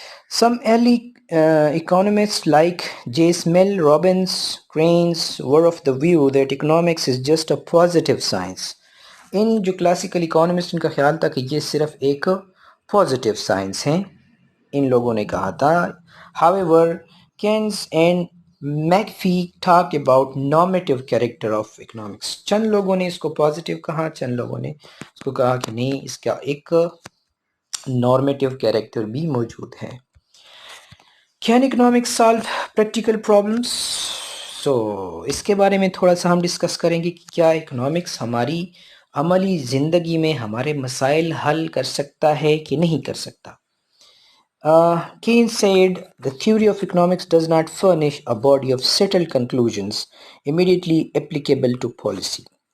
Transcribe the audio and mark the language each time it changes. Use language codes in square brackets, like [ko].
[en] Some early economists like J. Smell, Robbins, Keynes were of the view that economics is just a positive science. [ur] ان جو classical economist, ان کا خیال تھا کہ یہ صرف ایک پازیٹیو سائنس ہیں، ان لوگوں نے کہا تھا. [en] However, Keynes and McAfee talked about normative character of economics. [ur] چند لوگوں نے اس کو پازیٹیو کہا، چند لوگوں نے اس کو کہا کہ نہیں، اس کا ایک نارمیٹیو کیریکٹر بھی موجود ہے. [en] Can economics solve practical problems? [ur] So اس کے بارے میں تھوڑا سا ہم ڈسکس کریں گے کہ کیا اکنامکس ہماری عملی زندگی میں ہمارے مسائل حل کر سکتا ہے کہ نہیں کر سکتا. [en] Keynes said the theory of economics does not furnish a body of settled conclusions immediately applicable to policy.